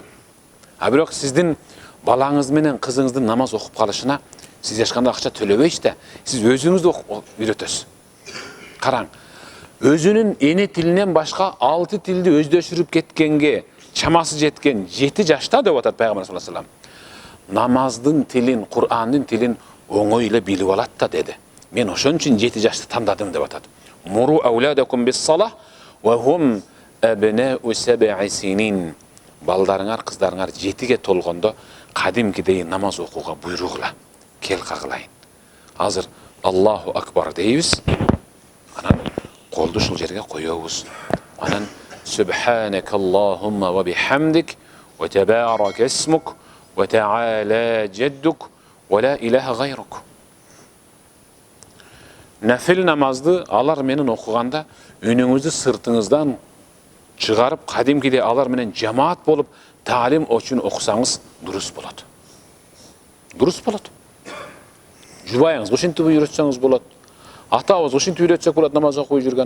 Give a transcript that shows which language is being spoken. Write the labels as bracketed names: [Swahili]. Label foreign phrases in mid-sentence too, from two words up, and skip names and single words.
[Kyrgyz] А бирок сиздин балаңыз менен кызыңыздын намаз окуп калышына сиз эчкандай акча төлөбөйсүз да, сиз өзүңүз үйрөтөсүз. Караң, өзүнүн эне тилинен башка 6 тилди өздөштүрүп кеткенге чамасы жеткен 7 жашта деп атат пайгамбар [Arabic] صلى الله عليه وسلم. [Kyrgyz] Намаздын тилин, Кур'андын тилин оңой эле билип алат да деди. Мен ошон үчүн 7 жашты тандадым деп атат. [Arabic] مروا أولادكم بالصلاة وهم أبناء 7 سنين. [Kyrgyz] Балдарыңар, кыздарыңар 7ге толгондо кадимкидей намаз окууга буйрук кыла. Кел кагылайын. Азыр [Arabic] الله أكبر [Kyrgyz] дейбиз. Анан колду ушул жерге коёбуз. Анан [Arabic] سبحانك اللهم وبحمدك وتبارك اسمك وتعالى جدك ولا إله غيرك. [Kyrgyz] Нафил намазды алар менен окуганда үнүңүздү сыртыңыздан чыгарып, кадимкидей алар менен жамаат болуп, таалим үчүн окусаңыз дурус болот. Дурус болот. Жубайыңызга ушинтип үйрөтсөңүз болот. Атабыз ушинтип үйрөтсөк болот, намаз окуй жүргөн.